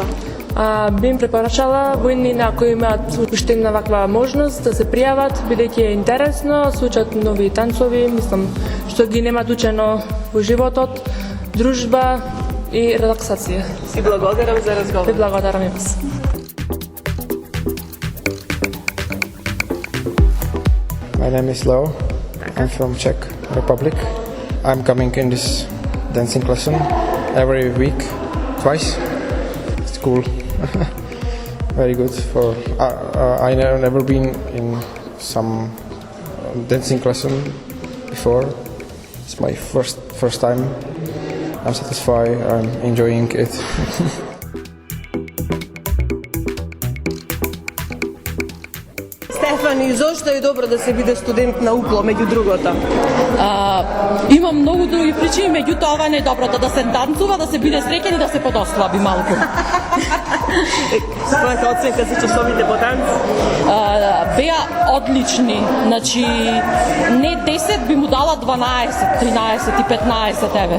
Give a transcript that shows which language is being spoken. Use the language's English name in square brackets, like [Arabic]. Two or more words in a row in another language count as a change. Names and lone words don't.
[Macedonian] Би им препорачала во иднина ако имаат уште една ваква можност да се пријават, бидејќи е интересно, се учат нови танцови, мислам што ги немаат учено во животот, дружба и релаксација. Си благодарам за разговор. Ви благодарам и вас. [English] My name is Leo. I'm from Czech Republic. I'm coming in this dancing lesson every week, twice. It's cool. Very good. For I never been in some dancing lesson before. It's my first time. I'm satisfied. I'm enjoying it. [Macedonian] Stefan Кристијан, и зошто е добро да се биде студент на УКЛО, меѓу другото? Имам многу други причини, меѓутоа ова не е доброто, да се танцува, да се биде среќен и да се подослаби малку. Својата оценка за часовите по танц? Беа одлични, значи не 10 би му дала 12, 13 и 15 еве.